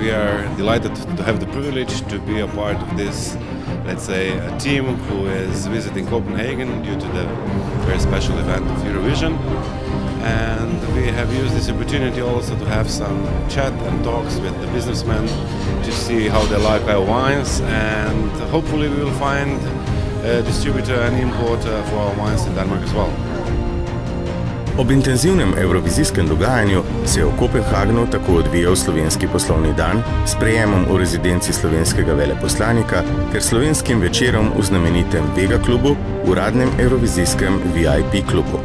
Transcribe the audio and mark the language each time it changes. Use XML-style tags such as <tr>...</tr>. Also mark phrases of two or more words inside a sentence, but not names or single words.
<en>We are delighted to have the privilege to be a part of this, let's say, a team who is visiting Copenhagen due to the very special event of Eurovision. And we have used this opportunity also to have some chat and talks with the businessmen to see how they like our wines, and hopefully we will find a distributor and importer for our wines in Denmark as well.</en> <sl>Ob intenzivnem evrovizijskem dogajanju se je v Kopenhagnu tako odvijal slovenski poslovni dan s sprejemom v rezidenci slovenskega veleposlanika ter slovenskim večerom v znamenitem Vega klubu, uradnem evrovizijskem VIP klubu.</sl>